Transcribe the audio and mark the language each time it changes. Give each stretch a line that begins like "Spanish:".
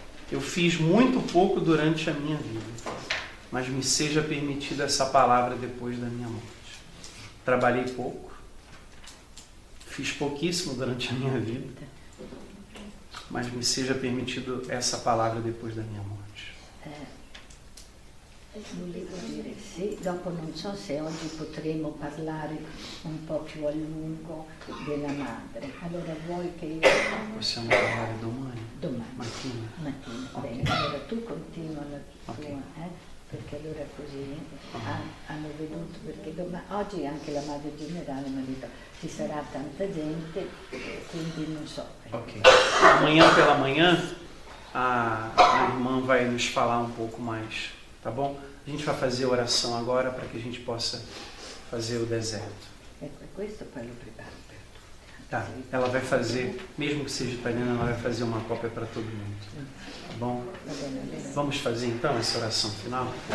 Portuguese: Eu fiz muito pouco durante a minha vida, mas me seja permitida essa palavra depois da minha morte. Trabalhei pouco, Fiz pouquíssimo durante a minha vida, mas me seja permitido essa palavra depois da minha morte.
Italian: Volevo dire sì, dopo non so se oggi potremo parlare un po' più a lungo della madre. Allora vuoi che io... Possiamo parlare domani? Domani. Mattina? Bene, allora tu continua la tua, perché allora così hanno veduto, perché oggi anche la madre generale mi ha detto ci sarà tanta gente, quindi non so. Ok.
Portuguese: Amanhã pela manhã, a irmã vai nos falar um pouco mais, tá bom? A gente vai fazer a oração agora para que a gente possa fazer o deserto.
Italian: Ecco, questo poi lo preparo per tutti.
Portuguese: Tá, ela vai fazer, mesmo que seja italiana, ela vai fazer uma cópia para todo mundo. Tá bom?
Italian: Va bene, allora
Portuguese: Vamos fazer então essa oração final?